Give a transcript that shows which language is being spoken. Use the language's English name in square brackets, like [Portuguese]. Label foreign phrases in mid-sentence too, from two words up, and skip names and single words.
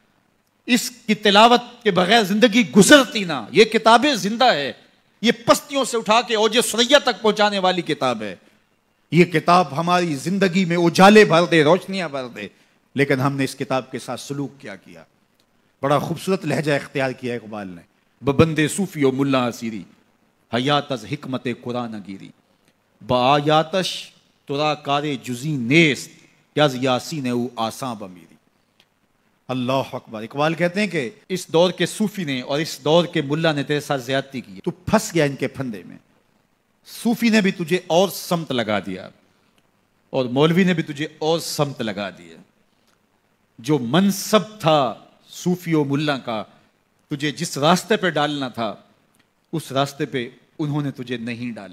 [Urdu] اس کی تلاوت کے بغیر زندگی گزرتی نہ۔ یہ کتابیں زندہ ہے، یہ پستیوں سے اٹھا کے اوج ثریا تک پہنچانے والی کتاب ہے۔ یہ کتاب ہماری زندگی میں اجالے بھر دے، روشنیاں بھر دے، لیکن ہم نے اس کتاب کے ساتھ سلوک کیا کیا؟ بڑا خوبصورت لہجہ اختیار کیا اقبال نے، [Persian] ببندے صوفی و ملا اسیری حیات از حکمت قرآن گیری، با آیاتش ترا کار جزی نیست یز یاسین او آساں بمیری۔ [Arabic] اللہ اکبر۔ [Urdu] اقبال کہتے ہیں کہ اس دور کے صوفی نے اور اس دور کے ملا نے تیرے ساتھ زیادتی کی، تو پھنس گیا ان کے پھندے میں۔ صوفی نے بھی تجھے اور سمت لگا دیا اور مولوی نے بھی تجھے اور سمت لگا دیا۔ جو منصب تھا صوفی و ملا کا، تجھے جس راستے پہ ڈالنا تھا اس راستے پہ انہوں نے تجھے نہیں ڈالا۔